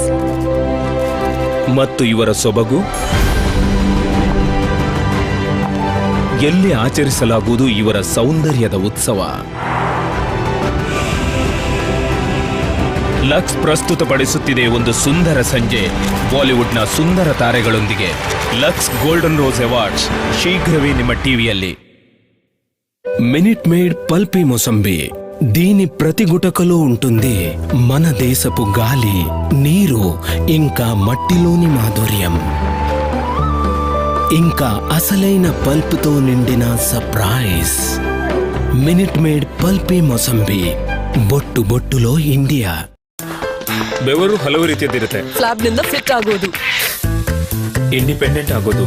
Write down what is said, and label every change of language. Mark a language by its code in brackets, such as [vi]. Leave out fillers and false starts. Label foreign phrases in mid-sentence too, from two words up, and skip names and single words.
[kn] ಮತ್ತು ಇವರ ಸೊಬಗು ಎಲ್ಲಿ ಆಚರಿಸಲಾಗುವುದು ಇವರ ಸೌಂದರ್ಯದ ಉತ್ಸವ. ಲಕ್ಸ್ ಪ್ರಸ್ತುತಪಡಿಸುತ್ತಿದೆ ಒಂದು ಸುಂದರ ಸಂಜೆ ಬಾಲಿವುಡ್ನ ಸುಂದರ ತಾರೆಗಳೊಂದಿಗೆ. ಲಕ್ಸ್ ಗೋಲ್ಡನ್ ರೋಸ್ ಅವಾರ್ಡ್ಸ್ ಶೀಘ್ರವೇ ನಿಮ್ಮ ಟಿವಿಯಲ್ಲಿ. [te] మినిట్ మేడ్ పల్పి మొసంబి. దీని ప్రతి గుటకలో ఉంటుంది మన దేశపు గాలి, నీరు, ఇంకా మట్టిలోని మాధుర్యం, ఇంకా అసలైన పల్పుతో నిండిన సర్ప్రైజ్. మినిట్ మేడ్ పల్పి మొసంబి, బొట్టు బొట్టులో ఇండియా. [kn] ಬೆವರು ಹಲವು ರೀತಿಯದಿರುತ್ತೆ. ಸ್ಲಾಬ್ನಿಂದ ಫಿಟ್ ಆಗೋದು, ಇಂಡಿಪೆಂಡೆಂಟ್ ಆಗೋದು,